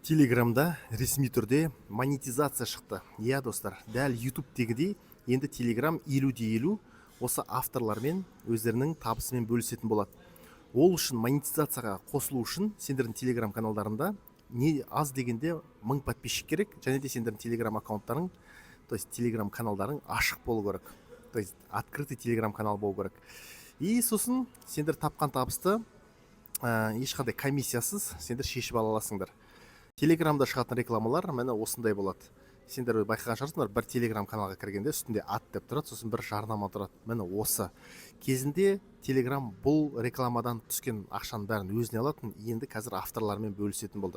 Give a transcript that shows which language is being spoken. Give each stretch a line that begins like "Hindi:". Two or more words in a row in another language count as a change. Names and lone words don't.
Kazakh: Телеграмда ресми түрде монетизация шықты. Иә достар, дәл YouTube-тегідей енді Telegram 50-50 осы авторлармен өздерінің табысымен бөлісетін болады. Ол үшін монетизацияға қосылу үшін сендердің Telegram каналдарында не аз дегенде 1000 подписчик керек, және де сендердің Telegram аккаунттарың,
Russian: то есть
Kazakh: Telegram каналдарың ашық болу керек.
Russian: То есть открытый
Kazakh: Telegram канал болу керек. И сосын сендер тапқан табысты ешқандай комиссиясыз сендер шешіп ала аласыңдар. Телеграмда шығатын рекламалар міне осындай болады. Сендер байқаған шығарсыңдар, бір Телеграм каналға кіргенде үстінде ат деп тұрады, сосын бір жарнама тұрады. Міне осы. Кезінде Телеграм бұл рекламадан түскен ақшаның бәрін өзіне алатын, енді қазір авторлармен бөлісетін болды.